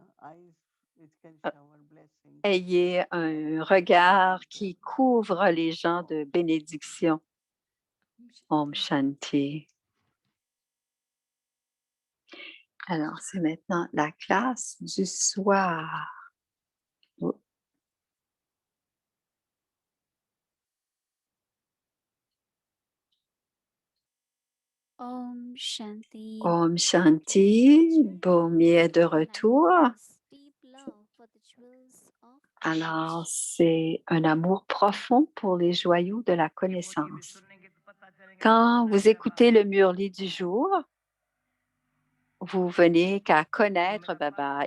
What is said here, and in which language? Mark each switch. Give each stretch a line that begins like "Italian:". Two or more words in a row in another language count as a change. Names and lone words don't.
French: Ayez un regard qui couvre les gens de bénédiction.
Sanskrit: Om Shanti.
French: Alors, c'est maintenant la classe du soir.
Sanskrit: Om Shanti. Om Shanti.
French: Bhumi est de retour. Alors, c'est un amour profond pour les joyaux de la connaissance. Quand vous écoutez le murli du jour, vous venez qu'à connaître Baba.